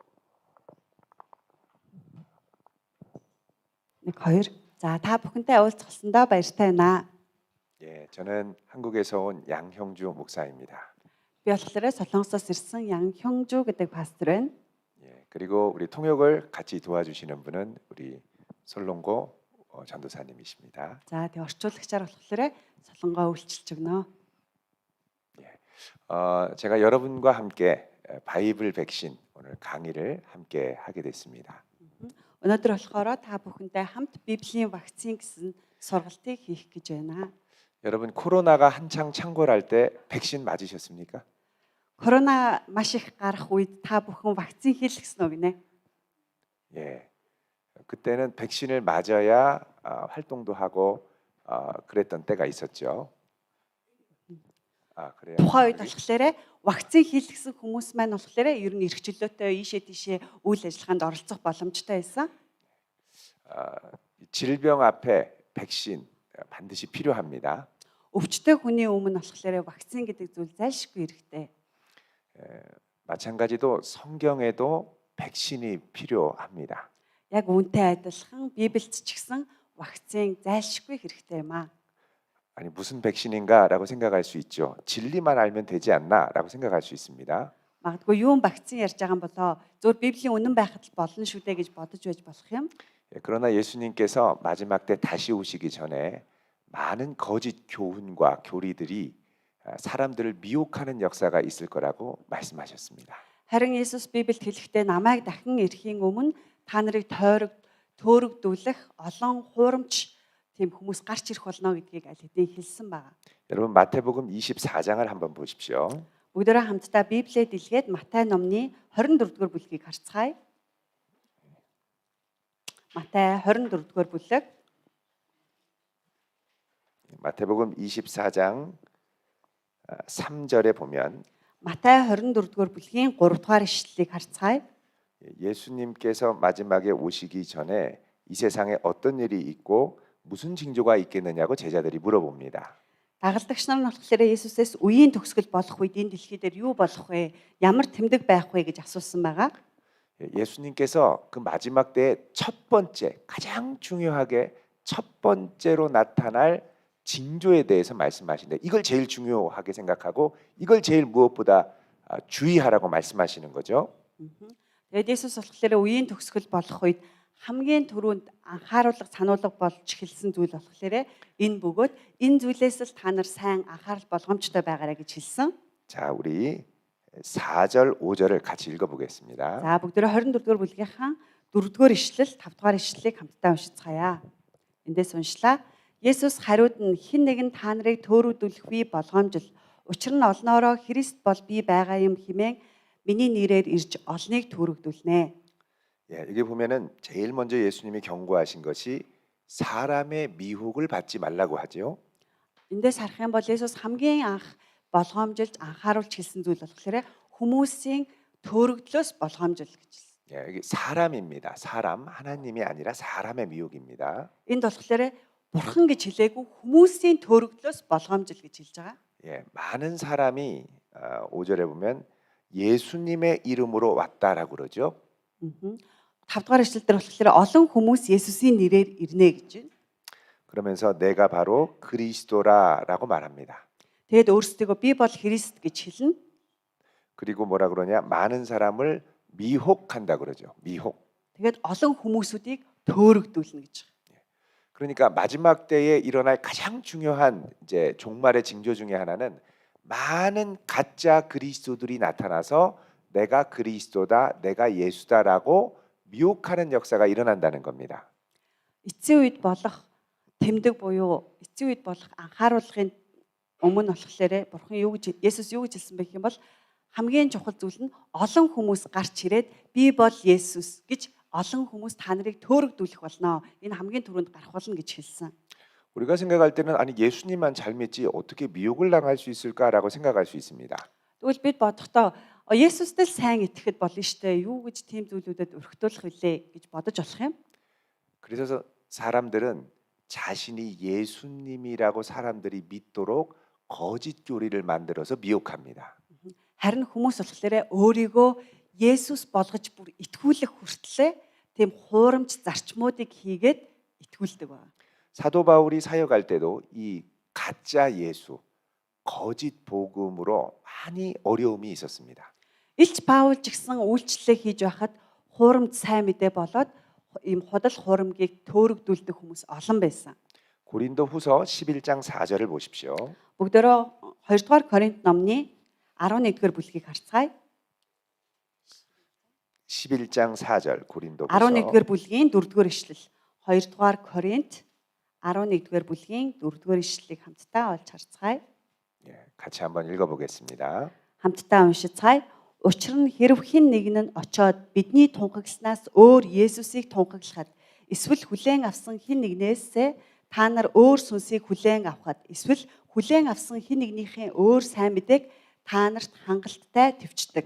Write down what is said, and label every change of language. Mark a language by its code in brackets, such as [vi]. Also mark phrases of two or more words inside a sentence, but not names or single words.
[mn] Нэг хоёр. За та бүхэнтэй уулзсандаа баяртай байна. [ko] 예, 저는 한국에서 온 양형주 목사입니다. [mn] Би болохоор Солонгосоос ирсэн Янхёнгжу гэдэг пастор байна. [ko] 예, 그리고 우리 통역을 같이 도와주시는 분은 우리 솔롱고 전도사님이십니다. [mn] За тэг орчуулагчаар болохоор Солонгоо үйлчилж өгнө. [ko] 제가 여러분과 함께 바이블 백신 오늘 강의를 함께 하게 됐습니다. [mn] Өнөөдөр болохоор та бүхэнтэй хамт Библийн вакцин гэсэн сургалтыг хийх гэж байна. [ko] 여러분 코로나가 한창 창궐할 때 백신 맞으셨습니까? [mn] Корона маш их гарах үед та бүхэн вакцин хийлгэсэн үү гинэ? [ko] 예, 그때는 백신을 맞아야 활동도 하고 그랬던 때가 있었죠. 그래요. [mn] Тухайн үед болохоор вакцин хийлгэсэн хүмүүс маань болохоор ер нь эрх чөлөөтэй ийшээ тийшээ үйл ажиллагаанд оролцох боломжтой байсан. [ko] 질병 앞에 백신 반드시 필요합니다. [mn] Өвчтөе хүний өмнө болохоор вакцин гэдэг зүйл зайлшгүй хэрэгтэй. [ko] 마찬가지로 성경에도 백신이 필요합니다. [mn] Яг үүнтэй адилхан Библиэд ч гэсэн вакцин зайлшгүй хэрэгтэй юм аа. [ko] 아니 무슨 백신인가라고 생각할 수 있죠. 진리만 알면 되지 않나라고 생각할 수 있습니다. [mn] Магадгүй юу вакцин ярьж байгаа юм болоо зөв Библийн үнэн байхад л болно шүү дээ гэж бодож байж болох юм. [ko] 그러나 예수님께서 마지막 때 다시 오시기 전에 많은 거짓 교훈과 교리들이 사람들을 미혹하는 역사가 있을 거라고 말씀하셨습니다. [mn] Харин Есүс Библиэд хэлэхдээ намайг дахин ирэхийн өмнө та нарыг төөрөгдүүлэх олон хуурамч тийм хүмүүс гарч ирэх болно гэдгийг аль хэдийн хэлсэн байна. [ko] 여러분 마태복음 24장을 한번 보십시오. [mn] Бүгдээрээ хамтдаа Библиэд илгээд Матай номны 24-р бүлгийг харцгаая. Матай 24-р бүлэг. [ko] 마태복음 24장 3절에 보면 [mn] Матай 24-р бүлгийн 3-р ишлэлийг харцгаая. [ko] 예수님께서 마지막에 오시기 전에 이 세상에 어떤 일이 있고 무슨 징조가 있겠느냐고 제자들이 물어봅니다. [mn] Дагалдагч нар нь болохоор Есүсээс үеийн төгсгөл болох үед энэ дэлхий дээр юу болох вэ? Ямар тэмдэг байх вэ гэж асуусан байгаа. [ko] 예수님께서 그 마지막 때의 첫 번째 가장 중요하게 첫 번째로 나타날 징조에 대해서 말씀하시는데 이걸 제일 중요하게 생각하고 이걸 제일 무엇보다 주의하라고 말씀하시는 거죠. [mn] Тэгээд Есүс болохоор үеийн төгсгөл болох үед хамгийн түрүүнд анхааруулга сануулга болж хэлсэн зүйл болохоор энэ бөгөөд энэ зүйлээс л та нар сайн анхаарал болгоомжтой байгаарай гэж хэлсэн. [ko] 자, 우리 4절, 5절을 같이 읽어보겠습니다. [mn] За бүгдээрээ 24-р бүлгийнхаа 4-р ишлэл, 5-р ишлэлийг хамтдаа уншицгаая. Эндээс уншлаа. Есүс хариуд нь хэн нэгэн та нарыг төөрөгдүүлэхгүй болгоомжил. Учир нь олноороо Христ бол би байгаа юм хэмээн миний нэрээр ирж олныг төөрөгдүүлнэ. [ko] 예, 여기 보면은 제일 먼저 예수님이 경고하신 것이 사람의 미혹을 받지 말라고 하지요. [mn] Эндээс харах юм бол Есүс хамгийн анх болгоомжилж анхааруулж хэлсэн зүйл болохоор хүмүүсийн төөрөгдлөөс болгоомжил гэж хэлсэн. [ko] 예, 여기 사람입니다. 사람, 하나님이 아니라 사람의 미혹입니다. [mn] Энд болохоор бурхан гэж хэлээгүй хүмүүсийн төөрөгдлөөс болгоомжил гэж хэлж байгаа. [ko] 예, 많은 사람이 5절에 보면 예수님의 이름으로 왔다라고 그러죠. [mn] 5 дугаар эшлэл дээр болохоор олон хүмүүс Есүсийн нэрээр ирнэ гэж байна. [ko] 그러면서 내가 바로 그리스도라라고 말합니다. [mn] Тэгэд өөрсдөө би бол Христ гэж хэлнэ. [ko] 그리고 뭐라 그러냐? 많은 사람을 미혹한다 그러죠. 미혹. [mn] Тэгэд олон хүмүүсүүдийг төөрөгдүүлнэ гэж байгаа. [ko] 그러니까 마지막 때에 일어날 가장 중요한 이제 종말의 징조 중에 하나는 많은 가짜 그리스도들이 나타나서 내가 그리스도다, 내가 예수다라고 미혹하는 역사가 일어난다는 겁니다. [mn] Эцсийн үед болох тэмдэг буюу эцсийн үед болох анхааруулгын өмнө болохоор бурхан юу гэж Есүс юу гэж хэлсэн бэ гэх юм бол хамгийн чухал зүйл нь олон хүмүүс гарч ирээд би бол Есүс гэж олон хүмүүс та нарыг төөрөгдүүлэх болно. Энэ хамгийн түрүүнд гарах болно гэж хэлсэн. [ko] 우리가 생각할 때는 아니 예수님만 잘 믿지 어떻게 미혹을 당할 수 있을까라고 생각할 수 있습니다. [mn] Тэгвэл бид бодохдоо Есүстэй л сайн итгэхэд болно штэ. Юу гэж тийм зүйлүүдэд өрхтүүлэх вүлээ гэж бодож болох юм. [ko] 그래서 사람들은 자신이 예수님이라고 사람들이 믿도록 거짓 교리를 만들어서 미혹합니다. [mn] Харин хүмүүс болохоор өөрийгөө Есүс болгож бүр итгүүлэх хүртлээр тийм хуурамч зарчмуудыг хийгээд итгүүлдэг байна. [ko] 사도 바울이 사역할 때도 이 가짜 예수, 거짓 복음으로 많이 어려움이 있었습니다. [mn] Илч Паул ч гэсэн үйлчлэлээ хийж байхад хуурамч сайн мэдээ болоод ийм худал хуурамгийг төөрөгдүүлдэг хүмүүс олон байсан. [ko] 고린도 후서 11장 4절을 보십시오. [mn] Бүгдөө 2 дугаар Коринт номны 11-р бүлгийг харцгаая. [ko] 11장 4절 고린도 후서 [mn] 11-р бүлгийн 4-р ишлэл. 2 дугаар Коринт 11-р бүлгийн 4-р ишлэлийг хамтдаа олж харцгаая. [ko] 예, 같이 한번 읽어보겠습니다. [mn] Хамтдаа уншицгаая. Учир нь хэрв хэн нэгэн нь очоод бидний тунхагснаас өөр Есүсийг тунхаглахад эсвэл хүлээн авсан хэн нэгнээсээ та нар өөр сүнсийг хүлээн авахад эсвэл хүлээн авсан хэн нэгнийхээ өөр сайн мэдээг та нарт хангалттай төвчдөг.